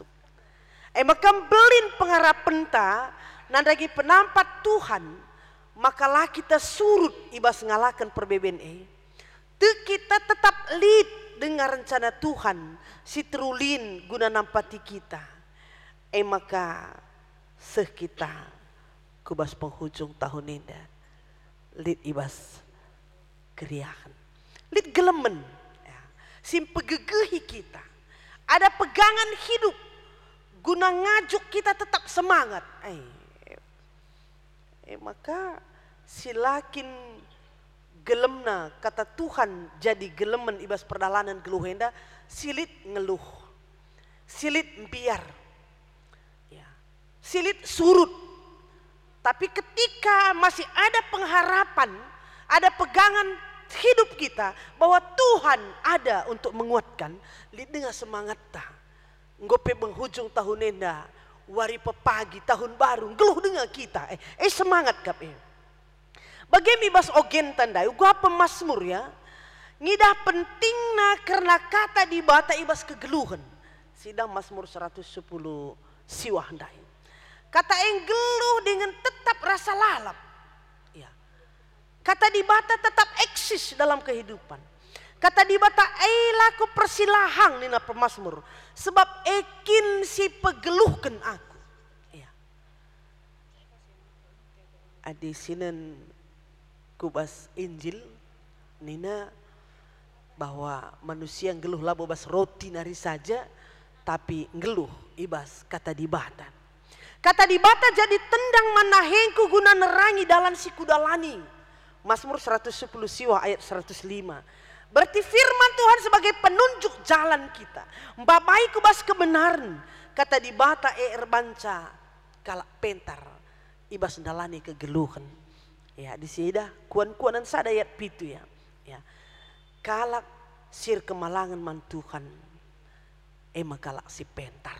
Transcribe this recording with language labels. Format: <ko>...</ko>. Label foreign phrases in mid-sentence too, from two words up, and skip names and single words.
<btx>Maka belin pengharapan ta, nandagi penampat Tuhan, makalah kita surut ibas ngalakan perbeben kita tetap lead</btx> <id>dengan rencana Tuhan,</id> <btx>si terulin guna nampati kita. Maka kita kubas</btx> <id>penghujung tahun ini</id> <btx>lid ibas keriahan, lid gelemen, ya. Simpegegehi kita,</btx> <id>ada pegangan hidup</id> <btx>guna ngajuk kita tetap semangat. Maka silakin gelemna kata Tuhan jadi gelemen ibas perdalanan geluhenda, silit ngeluh, silit biar, ya, silit surut.</btx> <id>Tapi ketika masih ada pengharapan, ada pegangan hidup kita bahwa Tuhan ada untuk menguatkan,</id> <btx>lid</btx> <id>dengan semangat</id> <btx>ta. Ngope penghujung tahun enda, wari pepagi tahun baru, geluh dengan kita. Semangat kap. Bagaimana bas ogen tandai, gua pemasmur ya. Ngidah pentingna karena kata di bata ibas kegeluhan. Sidang Mazmur 110 siwah ndai. Kata geluh dengan tetap rasa lalap. Ya. Kata di bata</btx> <id>tetap eksis dalam kehidupan.</id> <btx>Kata di bata laku persilahang nina pemasmur. Sebab ekin si pegeluhkan aku. Ya. Adi sinen kubas Injil nina</btx> <id>bahwa manusia yang</id> <btx>geluh labo bas roti nari saja, tapi ngeluh ibas kata di bata. Kata di bata jadi tendang manahengku guna nerangi dalam si kudalani. Mazmur 110 siwa ayat 105.</btx> <id>Berarti firman Tuhan sebagai penunjuk jalan kita.</id> <btx>Mbabai kubas kebenaran. Kata di bata erbanca kalak pentar ibas ndalani kegeluhan. Ya di sida kuan-kuanan sada ayat pitu ya. Ya. Kalak sir kemalangan man Tuhan. Kalak si pentar.</btx>